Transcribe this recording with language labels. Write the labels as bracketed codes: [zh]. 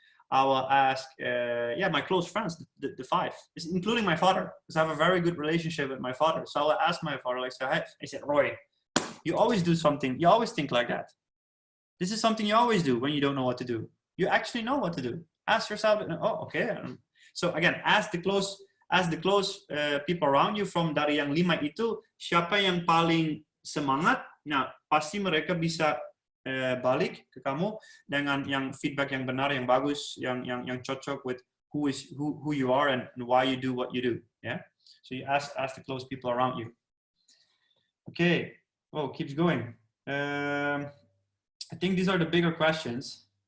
[en] I will ask, my close friends, the 5, including my father, because I have a very good relationship with my father. So I will ask my father, like, hey, I said, Roy, you always do something. You always think like that. This is something you always do when you don't know what to do. You actually know what to do. Ask yourself, oh, okay. So again, ask the close people around you. [id] From dari yang 5 itu, siapa yang paling semangat? Nah, pasti mereka bisa balik ke kamu dengan yang feedback yang benar, yang bagus, yang cocok [en] with who you are and why you do [id] what you do. [en] Yeah. So you ask the close people around you. Okay. Oh, keeps going. I think these are the bigger questions.